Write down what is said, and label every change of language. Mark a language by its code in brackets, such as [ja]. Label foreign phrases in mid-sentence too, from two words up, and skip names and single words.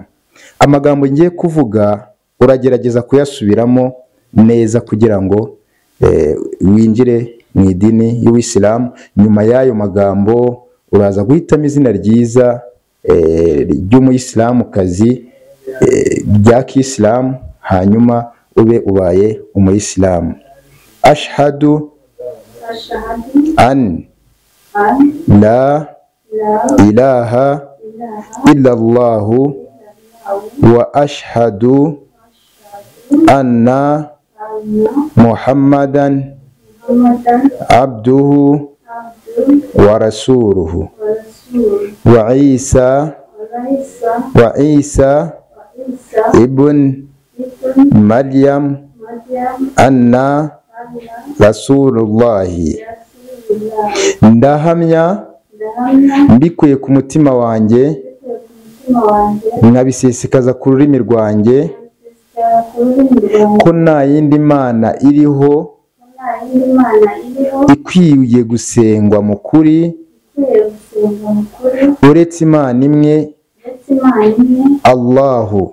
[rw] Amagambo ngiye kuvuga uragerageza kuyasubiramo neza kugira ngo winjire mu idini y'Isilamu. Nyuma y'ayo magambo uraza guhitamo izina ryiza ry'umuyisilamukazi rya Kisilamu, hanyuma ube ubaye umuyisilamu. [ar] أشهد أن لا إله إلا الله وأشهد أن محمدا عبده ورسوله وعيسى ابن مريم أن رسول الله. [rw] Ndahamya mbikuye ku mutima wanjye, nkabisesekaza ku rurimi rwanjye, ko nta yindi mana iriho ikwiye gusengwa mu kuri uretse Imana imwe, Allahu.